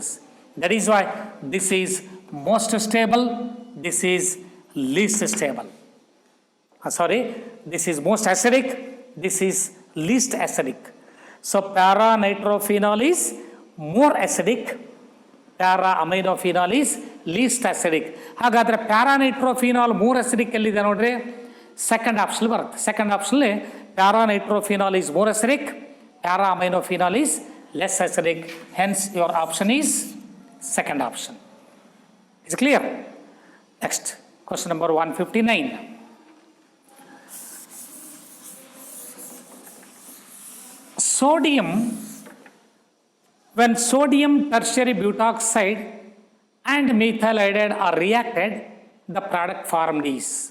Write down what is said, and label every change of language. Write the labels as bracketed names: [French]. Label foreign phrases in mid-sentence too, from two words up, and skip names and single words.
[English] That is why this is most stable, this is least stable. This is most acidic, this is least acidic. So para-nitrophenol is more acidic, para-aminophenol is least acidic. ಹಾಗಾದರೆ para-nitrophenol more acidic [Kannada] ಎಲ್ಲಿದೆ ನೋಡ್ರಿ, [English] second option ಬರುತ್ತೆ. second optionli para-nitrophenol is more acidic, para-aminophenol is less acidic. Hence your option is second option. Is it clear? Next, question number 159. Sodium, when sodium tertiary butoxide and methyl iodide are reacted, the product formed is